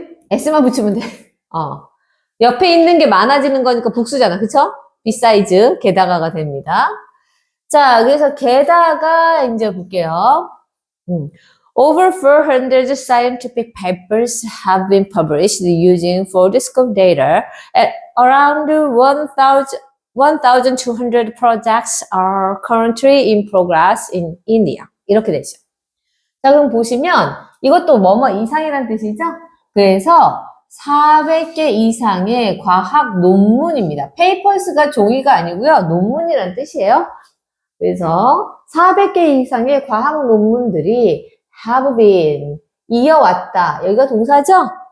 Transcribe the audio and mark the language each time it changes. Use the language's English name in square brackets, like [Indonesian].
[Korean] s만 붙이면 돼. 옆에 있는 게 많아지는 거니까 복수잖아. 그쵸? besides, 게다가가 됩니다. 자, 그래서 게다가 이제 볼게요. [English] Over 400 scientific papers have been published using foldscope data, and around 1,200 projects are currently in progress in India. [Korean] 이렇게 되죠. 자, 그럼 보시면 이것도 뭐뭐 이상이라는 뜻이죠? 그래서 400개 이상의 과학 논문입니다. papers가 종이가 아니고요. 논문이라는 뜻이에요. 그래서 400개 이상의 과학 논문들이 have been 이어왔다. 여기가 동사죠?